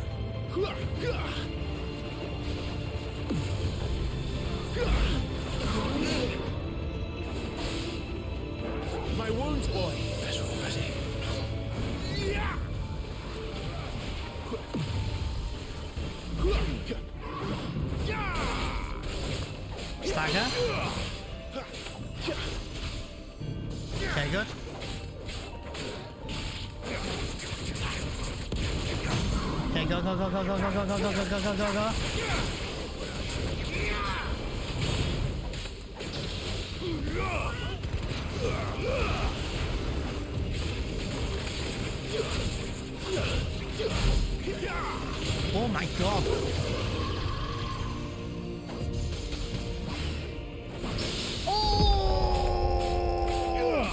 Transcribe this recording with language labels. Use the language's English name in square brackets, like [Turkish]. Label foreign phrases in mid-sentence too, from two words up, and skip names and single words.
[English] My wounds, boy. Better already. Stagger. Okay, good. Okay, go, go, go, go, go, go, go, go, go, go, go, go, go. Oh my god. Oh!